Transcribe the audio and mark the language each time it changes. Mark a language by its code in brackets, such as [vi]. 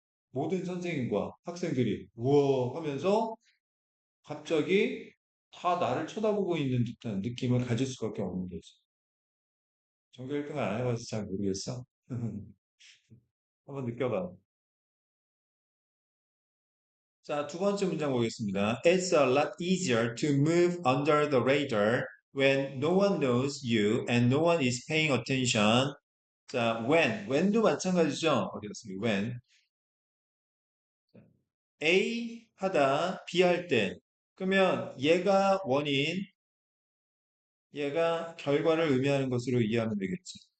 [ko] 모든 선생님과 학생들이 우와 하면서 갑자기 다 나를 쳐다보고 있는 듯한 느낌을 가질 수밖에 없는 거지. 전교 1등을 안 해봐서 잘 모르겠어. 한번 느껴봐. 자, 두 번째 문장 보겠습니다. [en] It's a lot easier to move under the radar when no one knows you and no one is paying attention. [ko] 자, when도 마찬가지죠. 어디 갔습니까? when. A 하다, B 할 때. 그러면 얘가 원인, 얘가 결과를 의미하는 것으로 이해하면 되겠지.